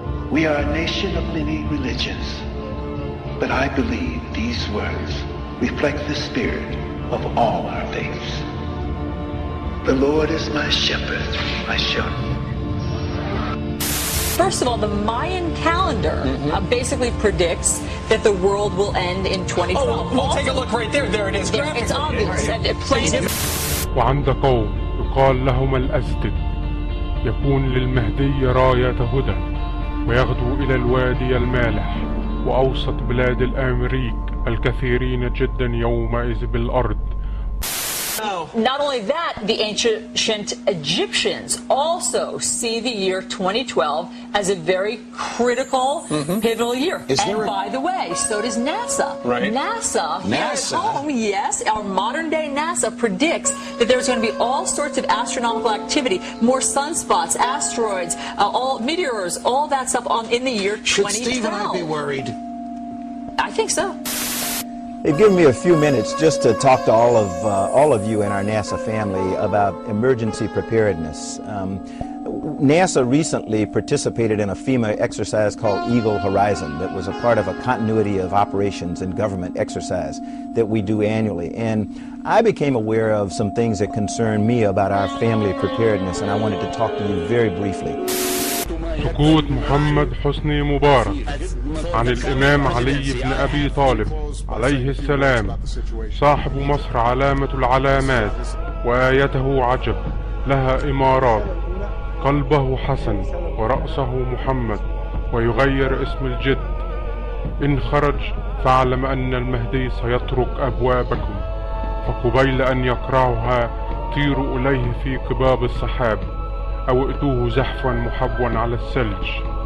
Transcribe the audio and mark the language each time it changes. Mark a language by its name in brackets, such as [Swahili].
[English] We are a nation of many religions, but I believe these words reflect the spirit of all our faiths. The Lord is my shepherd, I shall. First of all, the Mayan calendar basically predicts that the world will end in 2012. Oh, we'll take a look right there. There it is. It's obvious. Plain. [Arabic] وعند قوم يقال لهم الأزدد يكون للمهدي راية هدى ويغدو إلى الوادي المالح وأوسط بلاد الأمريك الكثيرين جدا يومئذ بالأرض. [English] Not only that, the ancient Egyptians also see the year 2012 as a very critical, pivotal year. And by the way, so does NASA. Right. NASA here at home, yes, our modern day NASA predicts that there's going to be all sorts of astronomical activity, more sunspots, asteroids, all meteors, all that stuff in the year 2012. Should Steve and I be worried? I think so. They've given me a few minutes just to talk to all of you in our NASA family about emergency preparedness. NASA recently participated in a FEMA exercise called Eagle Horizon that was a part of a continuity of operations and government exercise that we do annually. And I became aware of some things that concern me about our family preparedness, and I wanted to talk to you very briefly. [Arabic] سقوط محمد حسني مبارك عن الإمام علي بن أبي طالب عليه السلام صاحب مصر علامة العلامات وآيته عجب لها إمارات قلبه حسن ورأسه محمد ويغير اسم الجد إن خرج فاعلم أن المهدي سيطرق أبوابكم فقبيل أن يقرعها طيروا إليه في قباب السحاب أو ائتوه زحفا محبوا على الثلج.